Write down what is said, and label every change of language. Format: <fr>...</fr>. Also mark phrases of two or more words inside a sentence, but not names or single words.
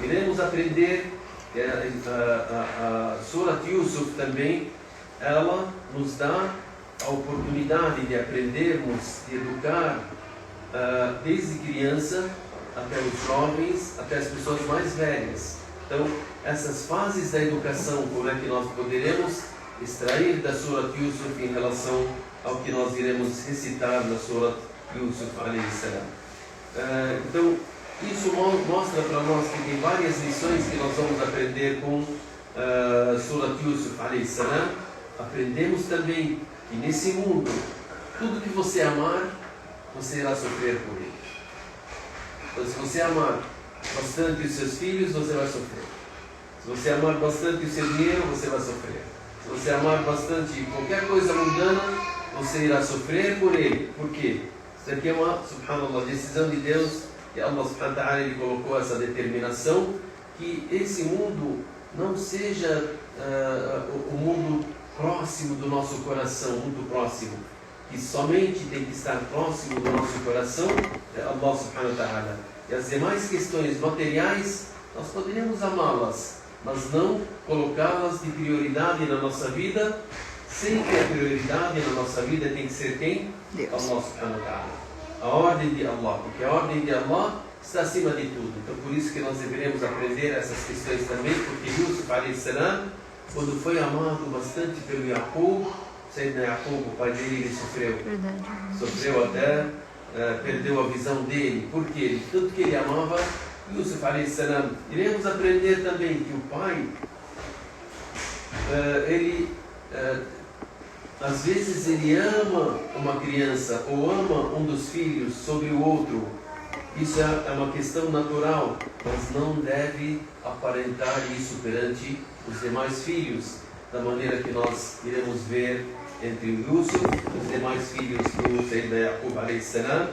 <pt>Iremos aprender que a Surat Yusuf também, ela nos dá a oportunidade de aprendermos, de educar desde criança até os jovens, até as pessoas mais velhas. Então, essas fases da educação, como é que nós poderemos extrair da Surat Yusuf em relação ao que nós iremos recitar na Surat Yusuf</pt> <ar>عليه السلام.</ar> <pt>Então, isso mostra para nós que tem várias lições que nós vamos aprender com Surat Yusuf</pt> <ar>عليه السلام.</ar> <pt>Aprendemos também que nesse mundo, tudo que você amar, você irá sofrer por ele. Então, se você amar bastante os seus filhos, você vai sofrer. Se você amar bastante o seu dinheiro, você vai sofrer. Se você amar bastante qualquer coisa mundana, você irá sofrer por ele. Por quê? Isso aqui é uma, subhanallah, decisão de Deus, que</pt> <ar>الله سبحانه وتعالى,</ar> <pt>ele colocou essa determinação, que esse mundo não seja o mundo próximo do nosso coração, muito próximo. Que somente tem que estar próximo do nosso coração é</pt> <ar>الله سبحانه وتعالى.</ar> <pt>E as demais questões materiais, nós poderíamos amá-las, mas não colocá-las de prioridade na nossa vida. Sempre a prioridade na nossa vida tem que ser quem? Deus.</pt> <ar>الله سبحانه وتعالى.</ar> <pt>A ordem de Allah, porque a ordem de Allah está acima de tudo. Então por isso que nós deveremos aprender essas questões também, porque Yusuf</pt> <ar>عليه السلام,</ar> <pt>quando foi amado bastante pelo Yaqub, Sayyidina Yaqub, o pai dele, ele sofreu. Verdade. Sofreu até, perdeu a visão dele. Por quê? Tanto que ele amava Yusuf</pt> <ar>عليه السلام.</ar> <pt>Iremos aprender também que o pai, às vezes ele ama uma criança ou ama um dos filhos sobre o outro. Isso é uma questão natural, mas não deve aparentar isso perante os demais filhos, da maneira que nós iremos ver entre o Yusuf e os demais filhos do Sayyidina Yaqub</pt> <ar>عليه السلام.</ar>